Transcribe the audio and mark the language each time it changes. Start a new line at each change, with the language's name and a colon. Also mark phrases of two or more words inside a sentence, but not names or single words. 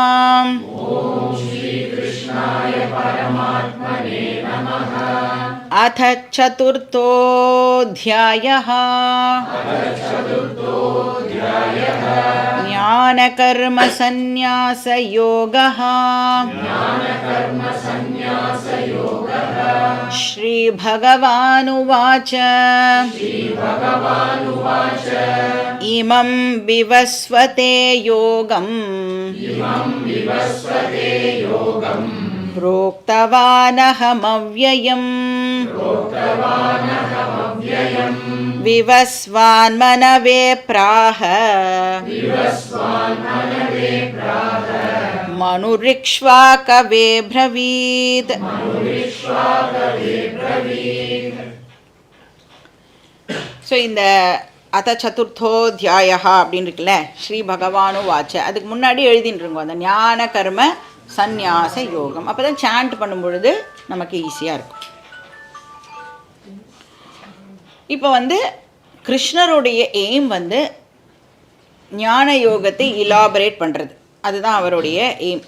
Sanskrit: अथ चतुर्थोऽध्यायः ज्ञानकर्म संन्यास योगः. श्री भगवानुवाच इमं विवस्वते योगं प्रोक्तवानहमव्ययम् विवस्वान्मनवे प्राह मनुरिक्ष्वाकवे ब्रवीत्.
Tamil: ஸோ இந்த
Sanskrit: अथ चतुर्थोध्याया
Tamil: அப்படின்னு இருக்குல்ல,
Sanskrit: श्री भगवानु वाच,
Tamil: அதுக்கு முன்னாடி எழுதிட்டுருங்கோ அந்த ஞான கர்ம சந்நியாச யோகம். அப்போ தான் சாண்ட் பண்ணும் பொழுது நமக்கு ஈஸியாக இருக்கும். இப்போ வந்து கிருஷ்ணருடைய எய்ம் வந்து ஞான யோகத்தை இலாபரேட் பண்ணுறது, அதுதான் அவருடைய எய்ம்.